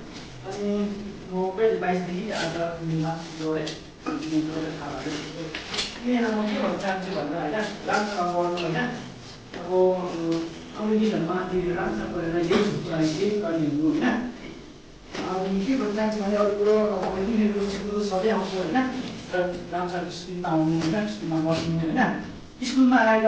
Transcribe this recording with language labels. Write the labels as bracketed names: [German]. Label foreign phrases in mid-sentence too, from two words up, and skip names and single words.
[Indonesian] Mau beli bayi sendiri ada minat jual, jual [Nepali] तिमीहरूलाई म के भन्न चाहन्छु भन्दा होइन राम्रोसँग पढ्नु होइन अब आउने दिनहरूमा तिमीहरू राम्रोसँग पढेर यही लागि केही गर्ने हुनु होइन अब के भन्न चाहन्छु भने अरू कुरो अब तिमीहरू स्कुल सधैँ आउँछु होइन र राम्रोसँग स्कुलमा आउनु होइन स्कुलमा बस्नु होइन स्कुलमा आएर